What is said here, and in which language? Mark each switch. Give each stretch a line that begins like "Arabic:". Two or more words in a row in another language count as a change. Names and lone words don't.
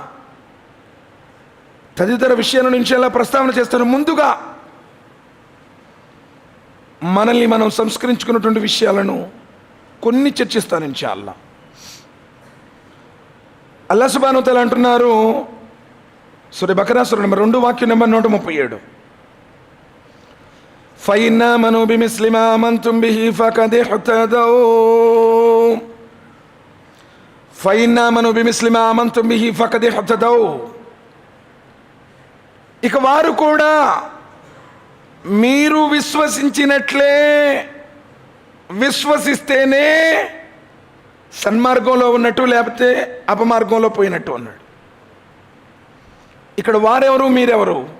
Telugu: తదితర విషయాల నుంచి అలా ప్రస్తావన చేస్తారు. ముందుగా మనల్ని మనం సంస్కరించుకున్నటువంటి విషయాలను కొన్ని చర్చిస్తాను ఇన్షాల్లా.
Arabic: الله سبحانه و تعالى
Telugu: అంటున్నారు, సూరా బకరా సూరా నెంబర్ 2 వాక్యం నెంబర్ 137,
Arabic: فَإِنْ آمَنُوا بِمِثْلِ مَا آمَنْتُمْ بِهِ فَقَدِ اهْتَدَوْا. فَإِنْ آمَنُوا بِمِثْلِ مَا آمَنْتُمْ بِهِ فَقَدِ اهْتَدَوْا.
Telugu: ఇక వారు కూడా మీరు విశ్వసించినట్లే విశ్వసిస్తేనే సన్మార్గంలో ఉన్నట్టు, లేకపోతే అపమార్గంలో పోయినట్టు అన్నాడు. ఇక్కడ వారెవరు, మీరెవరు?